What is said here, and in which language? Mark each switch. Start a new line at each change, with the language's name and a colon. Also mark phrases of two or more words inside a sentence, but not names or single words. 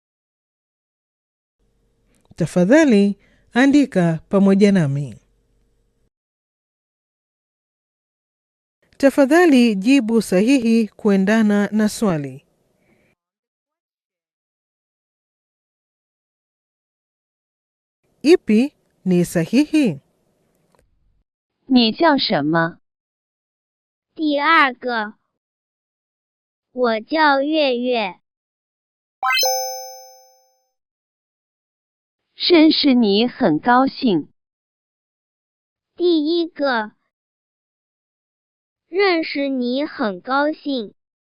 Swahili: Tafadhali andika pamoja nami. Tafadhali jibu sahihi kuendana na swali. Ipi ni sahihi?
Chinese: 你叫什么？第二个，我叫月月。认识你很高兴。第一个，认识你很高兴。